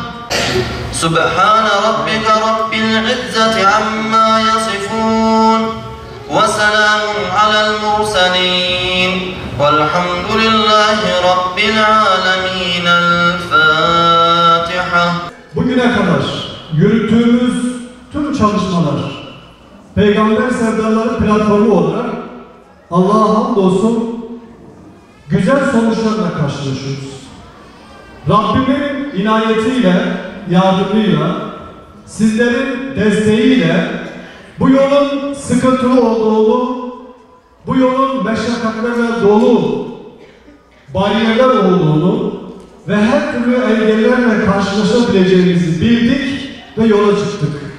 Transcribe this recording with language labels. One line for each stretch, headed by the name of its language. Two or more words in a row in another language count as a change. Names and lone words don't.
Arabic: سبحان ربك رب العزة عما يصفون وسلام على المرسلين والحمد لله رب العالمين. الفاتحة.
Turkish: Bugüne kadar yürüttüğümüz tüm çalışmalar Peygamber Sevdaları platformu olarak Allah'a hamdolsun güzel sonuçlarla karşılaşıyoruz. Rabbimin inayetiyle, yardımıyla, sizlerin desteğiyle bu yolun sıkıntılı olduğunu, bu yolun meşakkatlerle dolu bariyerler olduğunu ve her türlü engellerle karşılaşabileceğimizi bildik ve yola çıktık.